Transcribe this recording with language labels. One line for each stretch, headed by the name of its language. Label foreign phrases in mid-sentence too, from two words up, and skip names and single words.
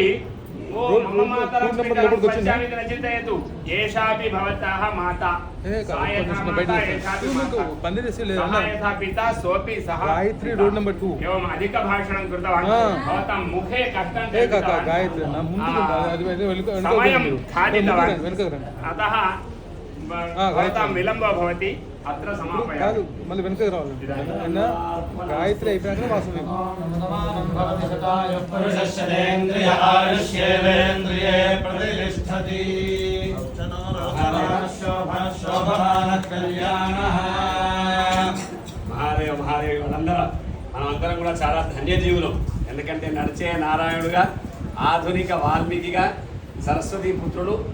Sanskrit: ओ मम मातरं पश्यामि इति न चिन्तयतु एषापि भवतः माता सा यथा माता एषापि माता यथा पिता सोऽपि सः एवम् अधिकभाषणं कृतवान् भवतां मुखे कष्टं समयं खादितवान् अतः भवतां विलम्बो भवति अत्र समापयामि
Telugu: మళ్ళీ వెనకకి రావాలి గాయత్రి అయిపోయాక వాసవి
Sanskrit: పురుషశ్చేంద్రియ ఆయుష్యేంద్రియే ప్రతిష్టతి శోభమాన కళ్యాణః మహాదేవ
Telugu: వాళ్ళందరూ మనమందరం కూడా చాలా ధన్యజీవులం ఎందుకంటే నడిచే నారాయణుడుగా ఆధునిక వాల్మీకిగా సరస్వతి పుత్రుడు